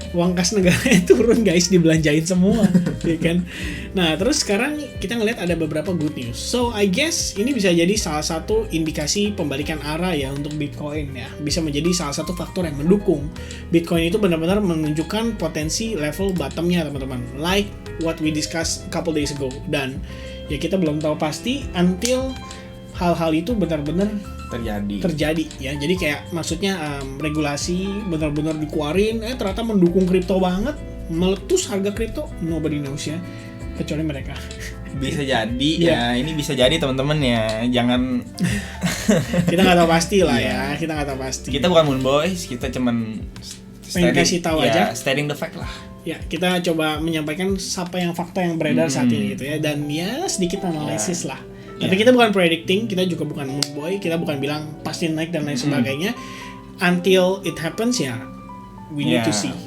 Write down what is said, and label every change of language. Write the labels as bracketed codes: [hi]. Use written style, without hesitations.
[id] Uang kas negaranya turun guys, dibelanjain semua ya kan. Nah terus sekarang kita ngeliat ada beberapa [en] good news. So I guess [id] ini bisa jadi salah satu indikasi pembalikan arah ya untuk Bitcoin ya. Bisa menjadi salah satu faktor yang mendukung Bitcoin itu benar-benar menunjukkan potensi level bottomnya teman-teman. [en] Like what we discussed a couple days ago. [id] Dan ya kita belum tahu pasti [en] until [id] hal-hal itu benar-benar terjadi ya. Jadi kayak maksudnya regulasi benar-benar dikeluarin, ternyata mendukung kripto banget, meletus harga kripto, [en] nobody knows [id] ya, kecuali mereka. Bisa jadi ya, ini bisa jadi teman-teman ya, jangan kita nggak tahu pasti lah ya, kita nggak tahu pasti. Kita bukan moon boys, kita cuman pengen kasih tahu aja, [en] stating the fact [id] lah. Ya, kita coba menyampaikan fakta yang beredar saat ini gitu ya, dan ya sedikit analisis lah. Tapi kita bukan [en] predicting, [id] kita juga bukan moon boy, kita bukan bilang pasti naik dan lain sebagainya. [en] Until it happens [id] ya, [en] we need to see.